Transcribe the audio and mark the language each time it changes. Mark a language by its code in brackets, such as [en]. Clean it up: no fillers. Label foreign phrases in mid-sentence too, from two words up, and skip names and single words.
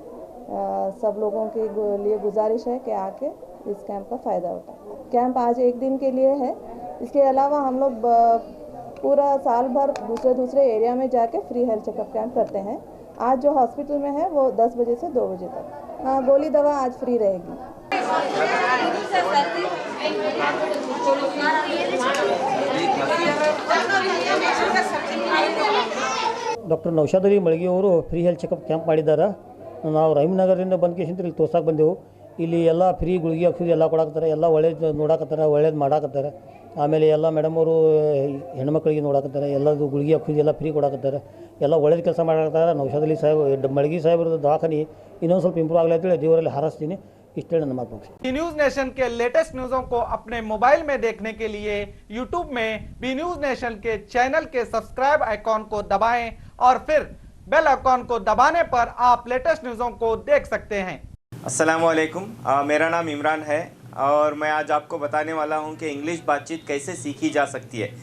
[hi] सब लोगों के लिए गुजारिश है कि आके इस कैंप का फ़ायदा उठाएं। कैंप आज 1 दिन के लिए है। इसके अलावा हम लोग पूरा साल भर दूसरे एरिया में जाके [en] free health checkup camp [hi] करते हैं। आज जो हॉस्पिटल में है वो 10 बजे से 2 बजे तक। हाँ, गोली दवा आज फ्री रहेगी। [kn] ಡಾಕ್ಟರ್ ನೌಶಾದ್ ಅಲಿ ಮಳಗಿ ಅವರು [en] free health checkup camp [kn] ಮಾಡಿದ್ದಾರೆ. ನಾವು ರಹೀಮ್ನಗರದಿಂದ ಬಂದು ಕೇಸಿಂದ ಇಲ್ಲಿ ತೋರ್ಸಕ್ಕೆ ಬಂದೆವು. ಇಲ್ಲಿ ಎಲ್ಲ ಫ್ರೀ ಗುಳಿಗೆ ಔಷಧಿ ಎಲ್ಲ ಕೊಡಾಕತ್ತಾರೆ, ಎಲ್ಲ ಒಳ್ಳೇದು ನೋಡಾಕತ್ತಾರೆ, ಒಳ್ಳೇದು ಮಾಡಾಕತ್ತಾರೆ. ಆಮೇಲೆ ಎಲ್ಲ ಮೇಡಮ್ ಅವರು ಹೆಣ್ಮಕ್ಳಿಗೆ ನೋಡಾಕತ್ತಾರೆ, ಎಲ್ಲದು ಗುಳಿಗೆ ಔಷಧಿ ಎಲ್ಲ ಫ್ರೀ ಕೊಡಾಕತ್ತಾರೆ, ಎಲ್ಲ ಒಳ್ಳೇದು ಕೆಲಸ ಮಾಡಾಕತ್ತಾರೆ. ನೌಶಾದ್ ಅಲಿ ಸಾಹೇಬ್ ಮಳಗಿ ಸಾಹೇಬ್ರದ್ದು ದವಾಖಾನೆ ಇನ್ನೊಂದು ಸ್ವಲ್ಪ ಇಂಪ್ರೂವ್ ಆಗಲಿ ಅಂತೇಳಿ ದೇವರಲ್ಲಿ ಹಾರೈಸ್ತೀನಿ. ಇಷ್ಟು ಹೇಳಿ ನನ್ನ ಮಾತು ಮುಗಿಸಿ. [hi] बी न्यूज नेशन के [en] latest news [hi] को अपने मोबाइल में देखने के लिए यूट्यूब में बी न्यूज नेशन के चैनल के [en] subscribe icon [hi] को दबाएं और फिर [en] bell icon [hi] को दबाने पर आप [en] latest news [hi] को देख सकते हैं। अस्सलामुअलैकुम, मेरा नाम इमरान है और मैं आज आपको बताने वाला हूं कि इंग्लिश बातचीत कैसे सीखी जा सकती है।